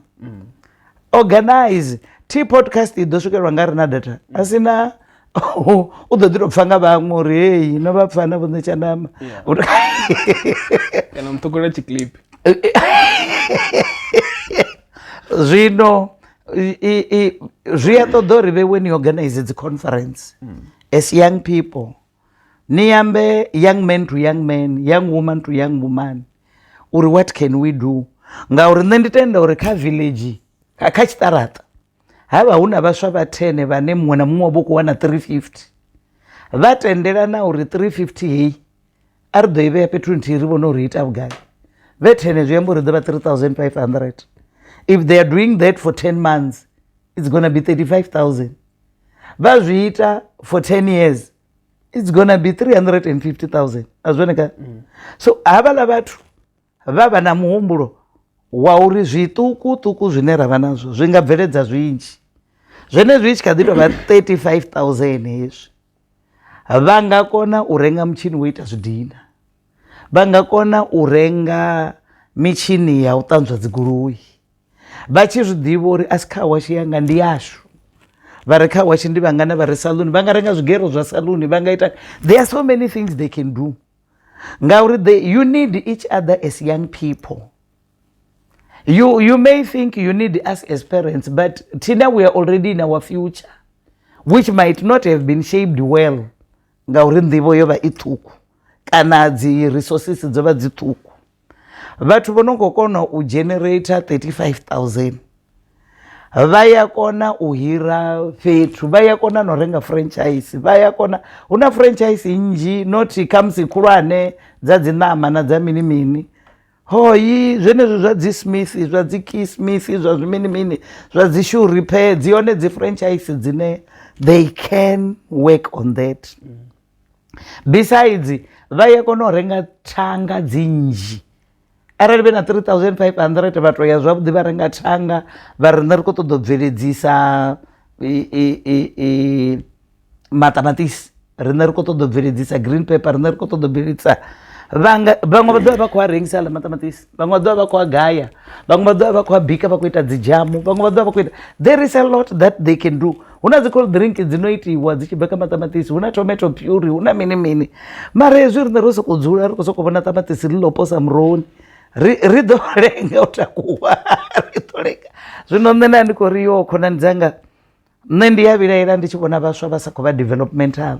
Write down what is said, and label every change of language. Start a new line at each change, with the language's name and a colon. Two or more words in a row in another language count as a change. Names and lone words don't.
Venda: Organize T podcast i ḓo swikelwa nga ri na data a sina u ḓo ḓi tou pfha nga vhaṅwe uri heyi no vha pfha na Vho Netshandama kana muthukhula tshiclip. Zwino zwi a ṱoḓa uri vhe
English: when you organize dzi conference as young people
Venda: ni ambe
English: young man to young man, young woman to young woman, uri what can we do,
Venda: ngauri nṋe ndi tenda uri kha village kha tshiṱaraṱa havha hu na vhaswa vha 10 vhane muṅwe na muṅwe vho khou wana 350 vha tendelana uri 350 hei a ri ḓo i vhea fhethu nthihi ri vhone uri ita vhugai, vhe 10 zwi amba uri ḓo vha 3500.
English: If they are doing that for 10 months it's going to be 35000.
Venda: vha zwi ita
English: for 10 years it's going to be 350000.
Venda: azwoneka so havhala vhathu vha vha na muhumbulo wa uri zwiṱukuṱuku zwine ra vha nazwo zwi nga bveledza zwinzhi, zwene zwi tshi kha ḓi tou vha 35000 hezwi vha nga kona u renga mutshini wo ita zwidina, vha nga kona u renga mitshini ya u ṱanzwa dzigoloi, vha tshi zwi ḓivha uri a si kha washi yanga ndi yashu, vha re kha washi ndi vhangana vha re saluni, vha nga renga zwigero zwa saluni, vha nga ita,
English: there are so many things they can do ngauri you need each other as young people. You may think you need us as parents, but Tina, we are already in our future, which might not have been shaped well.
Venda: Ngauri nḓivho yo vha I ṱhukhu kana dzi resources dzo vha dzi ṱhukhu. Vhathu vho no khou kona u generate 35000 vha ya kona u hira fhethu, vha ya kona no renga franchise, vha ya kona, hu na franchise nnzhi not khamusi khulwane dza dzi ṋama na dza mini mini, hoyi zwenezwo zwa dzi Smith zwa dzi Key Smith zwa zwimini mini zwa dzi
English: shoe repair,
Venda: dzi hone dzi franchise dzine
English: they can work on that.
Venda: Besides vha ya kona u renga thanga dzinzhi, arali vhe na 3500 vha to ya zwavhuḓi vha renga thanga vha ri nṋe ri khou ṱoḓa u bveledzisa maṱamaṱisi, riṋe ri khou ṱoḓa u bveledzisa
English: green pepper,
Venda: riṋe ri khou ṱoḓa u bveledzisa vhaṅwe vha ḓovha vha khou a rengisa aḽa maṱamaṱisi, vhaṅwe vha ḓovha vha khou a gaya, vhaṅwe vha ḓovha vha khou a bika vha khou ita dzi jamu, vhaṅwe vha ḓovha vha khou ita, there is a lot that they can do. Hu na dzi
English: cold drink
Venda: dzi no itiwa dzi tshi bva kha maṱamaṱisi, hu na
English: tomato puree,
Venda: hu na mini mini, mara hezwi riṋe ro sokou dzula ri khou sokou vhona ṱamaṱisi ḽi ḽo posa murohoni ri ḓo lenga u takuwa ri ḓo lenga. Zwino nṋe nda ndi khou ri yo khonani dzanga nṋe ndi ya vhilaela ndi tshi vhona vhaswa vha sa khou vha developmental.